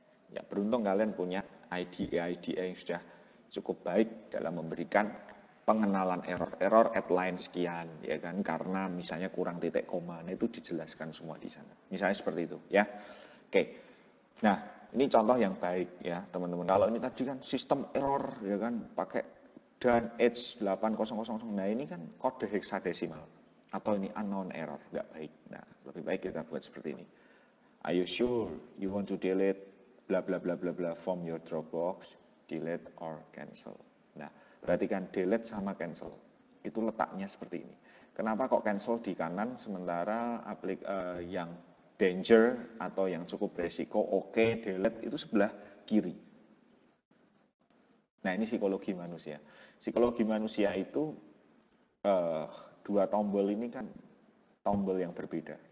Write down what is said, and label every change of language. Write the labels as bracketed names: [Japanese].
[Indonesian] Ya, beruntung kalian punya IDE yang sudah cukup baik dalam memberikan pengenalan [English] error at line [Indonesian] sekian ya kan, karena misalnya kurang titik koma, nah itu dijelaskan semua di sana. Misalnya seperti itu ya. Oke. Nah, ini contoh yang baik ya, teman-teman. Kalau ini tadi kan sistem error ya kan, pakai dan H8000. Nah, ini kan kode heksadesimal atau ini unknown error, nggak baik. Nah, lebih baik kita buat seperti ini. [English] Are you sure you want to delete bla bla bla bla bla from your Dropbox? Delete or cancel. [Indonesian] Nah, perhatikan delete sama cancel. Itu letaknya seperti ini. Kenapa kok cancel di kanan sementara yang danger atau yang cukup beresiko oke, delete itu sebelah kiri. Nah, ini psikologi manusia. Psikologi manusia itu dua tombol ini kan tombol yang berbeda.